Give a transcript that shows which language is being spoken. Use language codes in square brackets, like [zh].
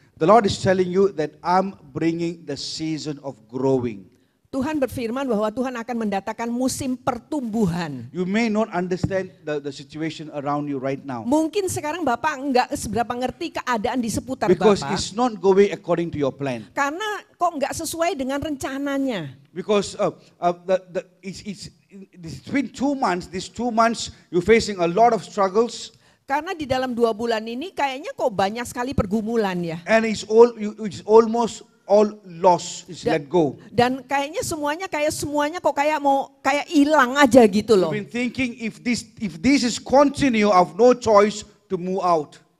[en] The Lord is telling you that I'm bringing the season of growing. [id] Tuhan berfirman bahwa Tuhan akan mendatangkan musim pertumbuhan. [en] You may not understand the situation around you right now. [id] Mungkin sekarang Bapak enggak seberapa ngerti keadaan di seputar [en] Because [id] Bapak. [en] it's not going according to your plan. [id] Karena kok enggak sesuai dengan rencananya. [en] Because it's been 2 months, these 2 months you're facing a lot of struggles. [id] Karena di dalam 2 bulan ini kayaknya kok banyak sekali pergumulan ya. [en] And it's almost all lost, it's let go. [id] Dan kayaknya semuanya kok kayak hilang aja gitu loh. [en] You've been thinking if this is continue, I have no choice to move out.